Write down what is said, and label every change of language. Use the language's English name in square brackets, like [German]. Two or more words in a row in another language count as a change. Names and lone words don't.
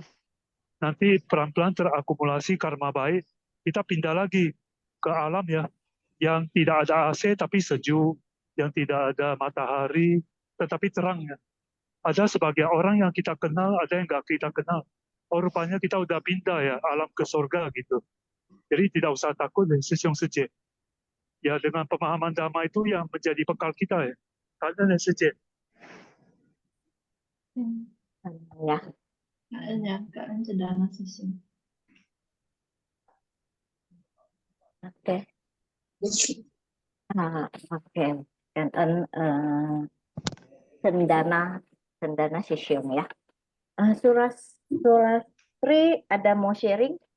[Indonesian] Nanti pelan-pelan terakumulasi karma baik, kita pindah lagi ke alam ya, yang tidak ada AC tapi sejuk, yang tidak ada matahari tetapi terang ya. Ada sebagian orang yang kita kenal, ada yang nggak kita kenal. Oh rupanya kita udah pindah ya, alam ke surga gitu. Jadi tidak usah takut ya, [Chinese] 师兄师姐. [Indonesian] Ya dengan pemahaman Dhamma itu yang menjadi bekal kita ya. [Chinese] 感恩的师姐。 [Indonesian] Ya, [Chinese] 感恩呀，感恩 [English] Cendana Session。 [Indonesian] oke. Oke. Kangen Cendana Session ya. Surastri ada mau sharing?